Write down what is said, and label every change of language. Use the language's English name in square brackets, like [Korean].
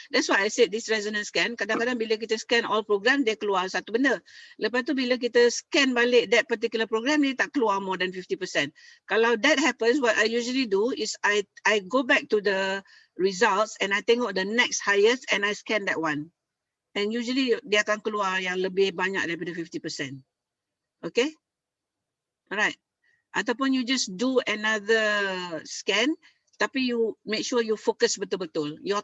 [English] That's why I said this resonance scan, [Malay] kadang-kadang bila kita [English] scan all program, [Malay] dia keluar satu benda. Lepas tu bila kita scan balik [English] that particular program, [Malay] dia tak keluar [English] more than 50%. Kalau that happens, what I usually do is I go back to the results and I tengok the next highest and I scan that one. And usually [Malay] dia akan keluar yang lebih banyak daripada 50%. [English] Okay? Alright. Ataupun you just do another scan, tapi you make sure you focus betul-betul.